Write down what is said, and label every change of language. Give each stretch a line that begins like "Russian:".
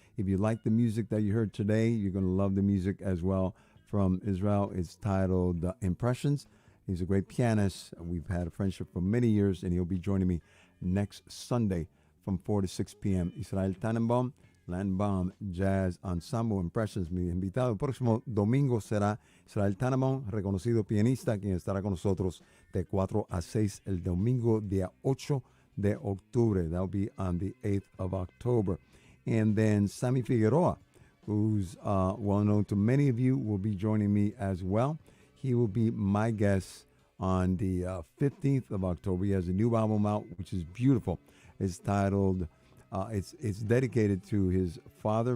English: If you like the music that you heard today, you're going to love the music as well from Israel. It's titled Impressions. He's a great pianist. We've had a friendship for many years, and he'll be joining me next Sunday from 4 to 6 p.m. Israel Tannenbaum, Tannenbaum Jazz Ensemble Impressions.
Spanish: Mi invitado el próximo domingo será Israel Tannenbaum, reconocido pianista, quien estará con nosotros de 4 a 6 el domingo día 8 de octubre.
English: That'll be on the 8th of October. And then Sammy Figueroa, who's well known to many of you, will be joining me as well. He will be my guest on the 15th of October. He has a new album out, which is beautiful. It's titled, it's dedicated to his father.